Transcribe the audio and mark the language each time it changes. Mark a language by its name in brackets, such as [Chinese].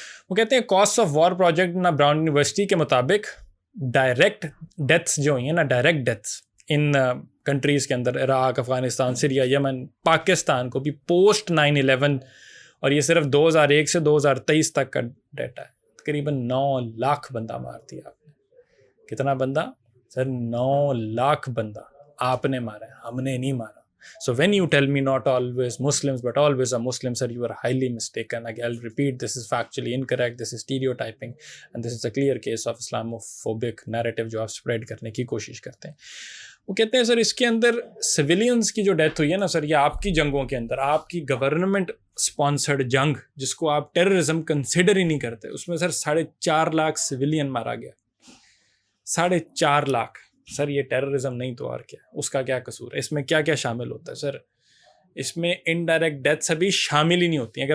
[Urdu] وہ کہتے ہیں کاسٹ آف وار پروجیکٹ نا براؤن یونیورسٹی کے مطابق ڈائریکٹ ڈیتھس جو ہوئی ہیں نا, ڈائریکٹ ڈیتھس ان کنٹریز کے اندر, عراق, افغانستان, سیریا, یمن, پاکستان کو بھی پوسٹ 9/11, اور یہ صرف 2001 سے 2023 تک کا ڈیٹا ہے, تقریباً 9 لاکھ بندہ مار دیا آپ نے. کتنا بندہ سر؟ 9 لاکھ بندہ آپ نے مارا ہے, ہم نے نہیں مارا. [English] So when you tell me not always Muslims but always a Muslim, sir, you are highly mistaken. Again, I'll repeat, this is factually incorrect, this is stereotyping, and this is a clear case of Islamophobic narrative [Urdu] جو آپ spread کرنے کی کوشش کرتے ہیں. وہ کہتے ہیں سر اس کے اندر سویلینز کی جو ڈیتھ ہوئی ہے نا سر, یہ آپ کی جنگوں کے اندر, آپ کی گورنمنٹ اسپانسرڈ جنگ جس کو آپ ٹیررزم کنسیڈر ہی نہیں کرتے, اس میں سر 4.5 لاکھ سویلین مارا گیا. 4.5 لاکھ. سر یہ ٹیررزم نہیں تو اور کیا, اس کا کیا قصور ہے؟ اس میں کیا کیا شامل ہوتا ہے سر؟ اس میں انڈائریکٹ ڈیتھس ابھی شامل ہی نہیں ہوتی ہیں.